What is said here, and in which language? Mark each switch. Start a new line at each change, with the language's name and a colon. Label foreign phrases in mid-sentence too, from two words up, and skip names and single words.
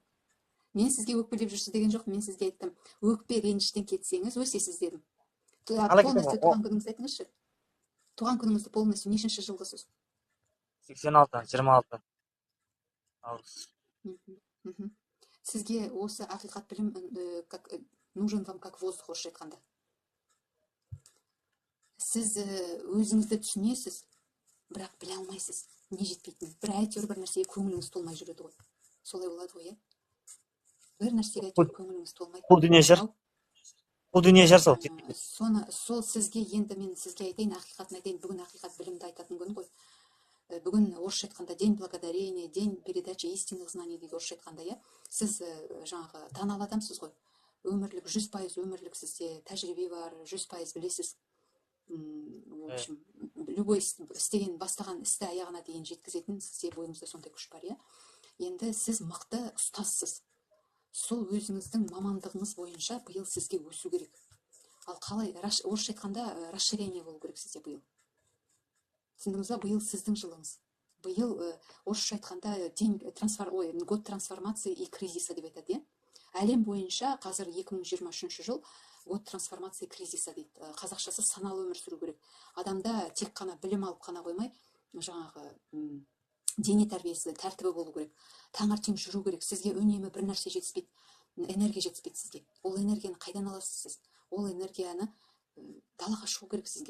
Kazakh: Мен сізге айттым. Өкпе реніштен кетсеңіз, өсесіз дедім. Полностью туған күніңізді айтыңызшы. Туған күніңізді полностью нешінші жылғысыз? 26 август. Сізге осы ақиқат білім
Russian: нужен вам как воздух,
Kazakh: орысша айтқанда. Сіз өзіңізді түсінесіз, бірақ біле алмайсыз, не жетпейтін. Бір әйтеуір бір нәрсеге көңіліңіз толмай жүреді ғой. Солай болады ғой, бір нәрсеге әйтеуір көңіліңіз толмайды. Бұл дүние жар сол. Сол сізге, енді мен сізге айтайын, ақиқатын айтайын, бүгін ақиқат білімді айтатын күн ғой. Бүгін орысша айтқанда
Russian: день благодарения, день передачи истинных знаний
Kazakh: дейді орысша айтқанда, сіз жаңағы даналы адамсыз ғой. Өмірлік, 100% өмірлік сізде тәжірибе бар, 100% білесіз.
Russian: В общем, любой
Kazakh: істеген, бастаған істі аяғына дейін жеткізетін сізде бойыңызда сондай күш бар, Енді сіз мықты ұстазсыз. Сол өзіңіздің мамандығыңыз бойынша биыл сізге өсу керек. Ал қалай, орысша айтқанда расширение болу керек сізде биыл. Түсіндіңіз ба, биыл сіздің жылыңыз. Биыл орысша айтқанда
Russian: год трансформации и кризиса
Kazakh: деп айтады, Әлем бойынша қазір 2023 жыл
Russian: год трансформации и кризиса
Kazakh: дейді. Қазақшасы саналы өмір сүру керек. Адамда тек қана білім алып қана қоймай, жаңағы дене тәрбиесі, тәртібі болу керек. Таңертең жүру керек. Сізге үнемі бір нәрсе жетіспейді, энергия жетіспейді сізге. Ол энергияны қайдан аласыз сіз? Ол энергияны далаға шығу керек сізге.